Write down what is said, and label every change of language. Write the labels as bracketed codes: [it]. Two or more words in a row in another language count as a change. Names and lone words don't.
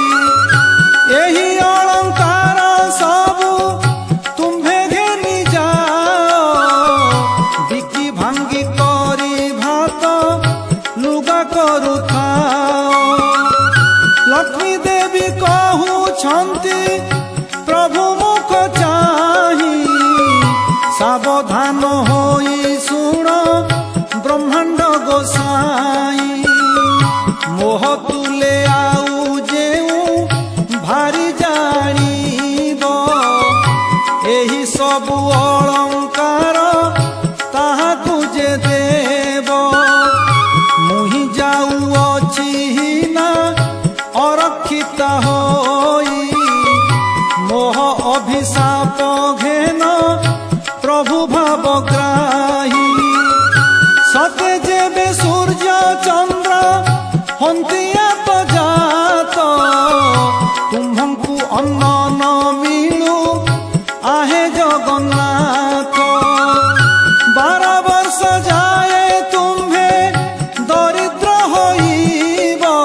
[or] ଏହି ଅଳଙ୍କାର ସବୁ ତୁମ୍ଭେ ଘେନି ଯାଅ ବିକି ଭାଙ୍ଗି କରି ଭାତ ଲୁଗା କରୁଥାଅ ଲକ୍ଷ୍ମୀ ଦେବୀ କହୁଛନ୍ତି ପ୍ରଭୁ ମୁଖ ଚାହିଁ ସାବଧାନ ହୋଇ ଶୁଣ ବ୍ରହ୍ମାଣ୍ଡ ଗୋସାଇଁ ମୋହ ତୁଲେ ଆଉ ଯେଉଁ ଭାରି ଜାଣିବ ଏହି ସବୁ ଅଳଙ୍କାର ତାହାକୁ ଯେ ଦେବ ମୁହିଁ ଯାଉ ଅଛି ନା ଅରକ୍ଷିତ ହୋଇ ମୋହ ଅଭିଶାପ ଘେନ ପ୍ରଭୁ ଭାବଗ୍ରାହୀ ସତେ ଯେବେ ସୂର୍ଯ୍ୟ ଚନ୍ଦ୍ର ହନ୍ତିଆ ତୋ ଜାତ ତୁମ୍ଭଙ୍କୁ ଅନ୍ନ ନ ମିଳୁ ଆହେ ଜଗନ୍ନାଥ 12 ବର୍ଷ ଯାଏ ତୁମ୍ଭେ ଦରିଦ୍ର ହୋଇବ